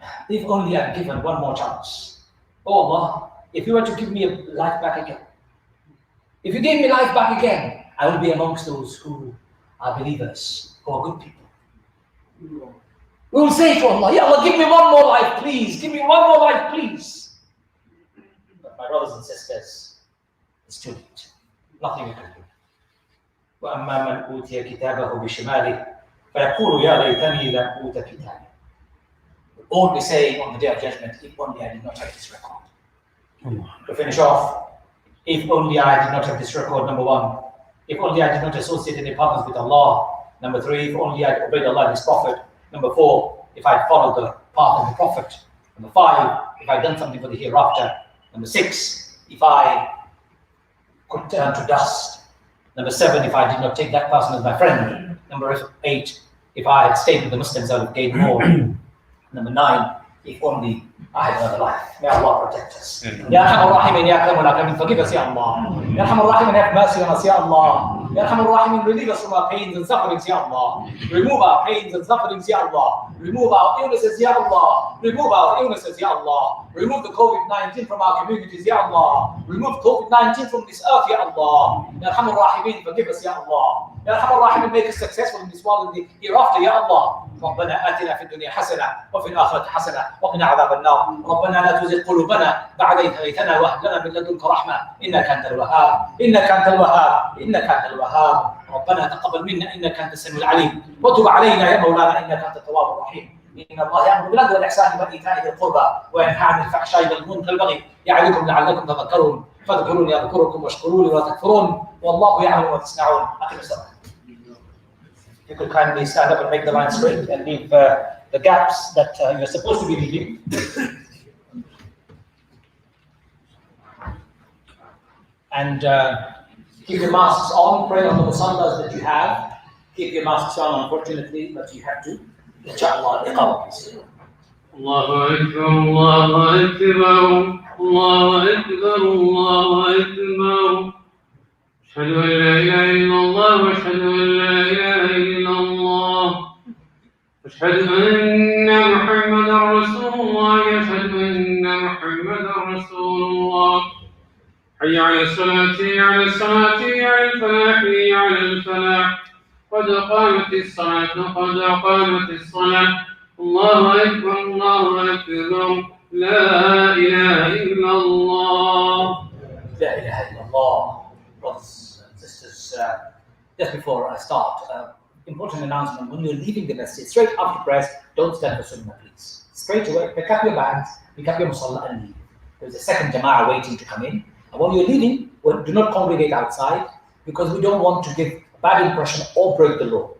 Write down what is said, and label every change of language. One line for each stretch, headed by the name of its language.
English: If only I'm given one more chance. Oh Allah, if you were to give me life back again, if you gave me life back again, I will be amongst those who are believers, who are good people. We will say to Allah, Ya Allah, give me one more life, please. Give me one more life, please. But my brothers and sisters, it's too late. Nothing you can do.
Arabic: وأما من أوتي كتابه بشماله فيقول يا ليتني لم أوت كتابي.
English: Only saying on the day of judgment, if only I did not have this record. To finish off, if only I did not have this record, number one. If only I did not associate any partners with Allah. Number three, if only I obeyed Allah and His Prophet. Number four, if I followed the path of the Prophet. Number five, if I had done something for the hereafter. Number six, if I could turn to dust. Number seven, if I did not take that person as my friend. Number eight, if I had stayed with the Muslims, I would have gained more. Number nine, if only I had another life. May Allah protect us.
Arabic: Ya Arhamar Rahimin, Ya Akramul Akramin,
English: forgive us, Ya Allah.
Arabic: Ya Arhamar Rahimin,
English: have mercy on us, Ya Allah.
Arabic: Ya Arhamar Rahimin,
English: relieve us from our pains and sufferings, Ya Allah. Remove our pains and sufferings, Ya Allah. Remove our illnesses, Ya Allah. Remove our illnesses, Ya Allah. Remove the COVID-19 from our communities, Ya Allah. Remove COVID-19 from this earth, Ya Allah.
Arabic: Ya Arhamar Rahimin,
English: forgive us, Ya Allah. Ya Arhamar Rahimin, make us successful in this world and the hereafter, Ya Allah.
Arabic: ربنا آتنا في الدنيا حسنة وفي الآخرة حسنة وقنا عذاب النار. ربنا لا تزغ قلوبنا بعد إذ هديتنا وهب لنا من لدنك رحمة إنك أنت الوهاب إنك أنت الوهاب إنك أنت الوهاب. ربنا تقبل منا إنك أنت السميع العليم وتب علينا يا مولانا إنك أنت التواب الرحيم. إن الله يأمر بالعدل والإحسان وإيتاء ذي القربى وينهى عن الفحشاء والمنكر والبغي يعظكم لعلكم تذكرون فاذكروني أذكركم واشكروا لي ولا تكفرون والله يعلم ما تصنعون. أقم الصلاة.
English: You could kindly stand up and make the line straight and leave the gaps that you're supposed to be leaving. And keep your masks on, pray on the musallas that you have. Keep your masks on, unfortunately, but you have to. Inshallah, iqamah.
Arabic: Allahu Akbar, Allahu Akbar, Allahu Akbar, Allahu Akbar. أشهد أن لا إله إلا الله وأشهد أن لا إله إلا الله أشهد أن محمدا رسول الله أشهد أن محمدا رسول الله حي على الصلاة حي على الصلاة حي على الفلاح حي على الفلاح قد قامت الصلاة قد قامت الصلاة الله أكبر الله أكبر لا إله إلا الله لا إله إلا الله.
English: Brothers and sisters, just before I start, important announcement: when you're leaving the masjid, straight after prayers, don't stand for sunnah, please. Straight away, pick up your bags, pick up your musalla and leave. There's a second jama'ah waiting to come in. And when you're leaving, do not congregate outside because we don't want to give a bad impression or break the law.